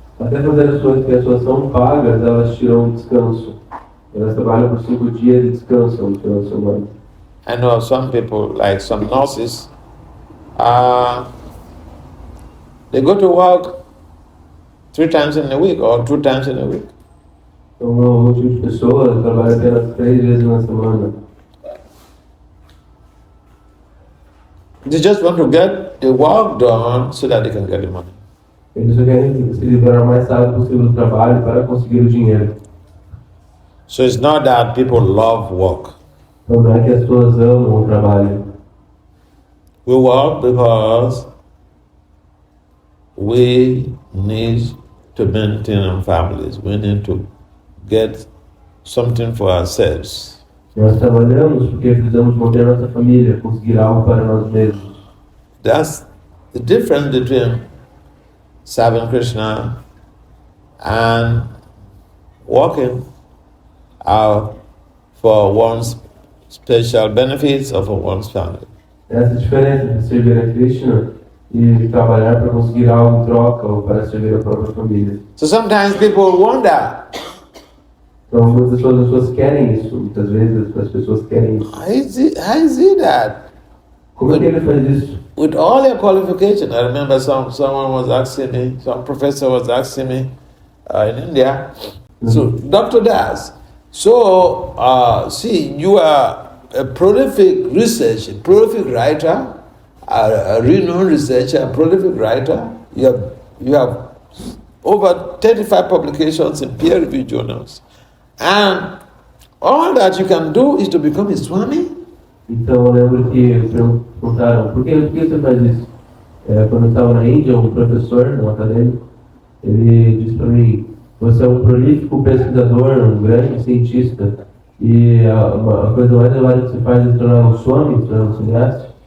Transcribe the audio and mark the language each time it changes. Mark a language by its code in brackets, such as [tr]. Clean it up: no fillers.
[pt] Até quando as pessoas são pagas, elas tiram um descanso. Elas trabalham por 5 dias e descansam no final de semana. [en] I know some people, like some nurses, they go to work 3 times in a week or 2 times in a week. [pt] Então, um tipo de pessoas trabalham apenas 3 vezes na semana. [en] They just want to get the work done so that they can get the money. [pt] Eles só querem se livrar o mais rápido possível do trabalho para conseguir o dinheiro. [en] So it's not that people love work. [pt] Então não é que as pessoas amam o trabalho. [en] We work because we need to maintain our families. We need to get something for ourselves. [pt] Nós trabalhamos porque precisamos manter nossa família, conseguir algo para nós mesmos. [en] That's the difference between serving Krishna and working out for one's special benefits or for one's family. [pt] Essa diferença de servir a Krishna e trabalhar para conseguir algo em troca ou para servir a própria família. [en] So sometimes people wonder, [pt] Então muitas pessoas querem isso, muitas vezes as pessoas querem isso. [en] how is it that [pt] Como é que ele faz isso? [en] with all your qualification? I remember someone was asking me, some professor was asking me in India, so Dr. Das, so see, you are a prolific researcher, prolific writer, a renowned researcher, a prolific writer. You have over 35 publications in peer-reviewed journals. And all that you can do is to become a Swami? [pt] Então eu lembro que perguntaram, por que você faz isso? Quando eu estava na Índia, um professor, um acadêmico, ele disse para mim, você é um prolífico pesquisador, um grande cientista, e a coisa mais elevada que você faz é se tornar um Swami, se tornar um sannyasi.